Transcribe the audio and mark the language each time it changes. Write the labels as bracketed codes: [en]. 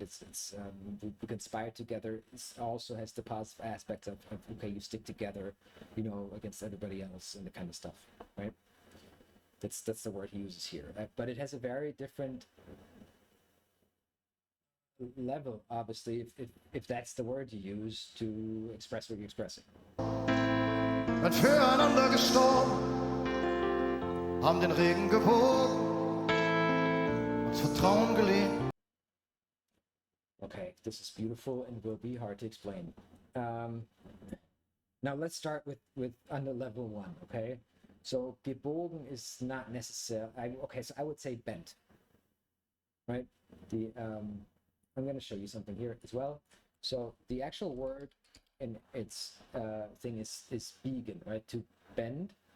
[en] It's we conspire together. It also has the positive aspect of okay, you stick together, against everybody else and the kind of stuff, right? That's the word he uses here, but it has a very different level, obviously, if that's the word you use to express what you're expressing. [de] Und füreinander gestorben, haben den Regen gewogen, uns Vertrauen geliehen. [en] Okay, this is beautiful and will be hard to explain. Now let's start with under level 1, okay? So gebogen is not necessary. Okay, so I would say bent, right? I'm going to show you something here as well. So the actual word in its thing is biegen, right? To bend.